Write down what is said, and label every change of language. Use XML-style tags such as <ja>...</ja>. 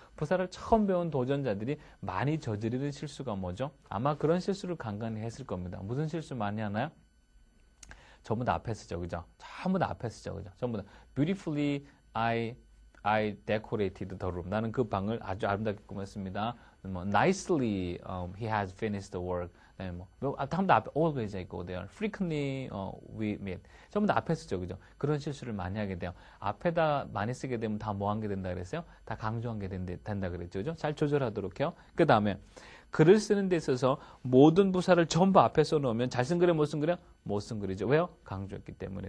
<ko>부사를 처음 배운 도전자들이 많이 저지르는 실수가 뭐죠? 아마 그런 실수를 간간히 했을 겁니다. 무슨 실수 많이 하나요? 전부 다 앞에 쓰죠. 그죠? 전부 다 앞에 쓰죠. 그죠? 전부 다</ko> <en>beautifully I decorated the room.</en> <ko>나는 그 방을 아주 아름답게 꾸몄습니다.</ko> <en>뭐 nicely he has finished the work.</en> <ko>네, 전부 다 앞에</ko> <en>always I go there. frequently we meet.</en> <ko>전부 다 앞에 쓰죠. 그죠? 그런 실수를 많이 하게 돼요. 앞에다 많이 쓰게 되면 다 뭐 한 게 된다 그랬어요? 다 강조한 게 된다 그랬죠. 그죠? 잘 조절하도록 해요. 그 다음에 글을 쓰는 데 있어서 모든 부사를 전부 앞에 써놓으면 잘 쓴 글에 못 쓴 글에 못 쓴 글이죠. 왜요? 강조했기 때문에.</ko>